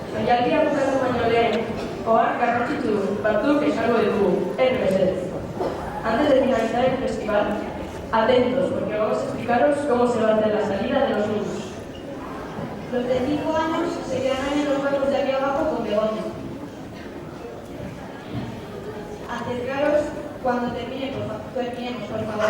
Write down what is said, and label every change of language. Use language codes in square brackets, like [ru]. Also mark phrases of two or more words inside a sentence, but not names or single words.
[eu] Jaialdia bukatu baino lehen, ohar garrantzitsu batzuk esango ditugu, mesedez. [es] Antes de finalizar el festival, atentos, porque vamos a explicaros cómo se va a hacer la salida de los niños. Los de 5 años se quedarán en los bancos de aquí abajo con Begoña. Acercaros cuando terminemos, por favor.